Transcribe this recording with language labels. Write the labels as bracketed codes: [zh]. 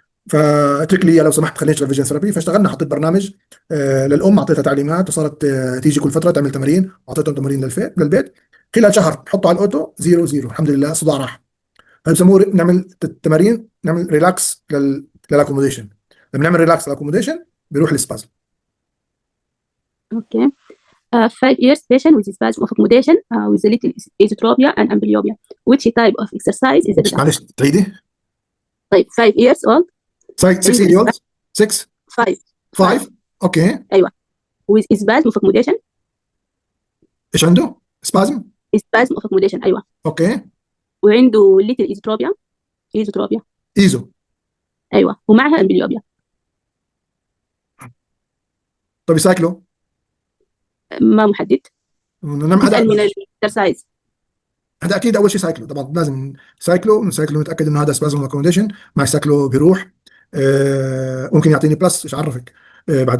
[ar] فاترك لي لو سمحت خلينا نشتغل فيجن ثيرابي. فاشتغلنا، حطيت برنامج للام، اعطيتها تعليمات وصارت تيجي كل فتره تعمل تمارين، اعطيتهم تمارين للبيت. خلال شهر حطه على الاوتو 0 الحمد لله الصداع راح. فبسموه نعمل تمارين، نعمل ريلاكس للاكوموديشن. لما نعمل ريلاكس للاكوموديشن بيروح السبازم. اوكي. [en] 5 years patient with spasm of accommodation with a little esotropia and amblyopia. Which type of exercise is it? [ar] معلش تعيدي. طيب [en] 5 years old. 6 years old. 6 5 [ar] اوكي. ايوه [en] with spasm of accommodation. [ar] ايش عنده؟ سبازم. [en] spasm of accommodation [ar] ايوه. اوكي. وعنده [en] little esotropia. [ar] ايزو. ايوه ومعها amblyopia. طب يسايكلو؟ ما محدد. هذا من الاكسرسايز. هذا اكيد اول شيء سايكلو. طبعا لازم سايكلو نتاكد انه هذا سبازم اكوموديشن. مع السايكلو بيروح. ممكن يعطيني بلس، ايش عرفك بعد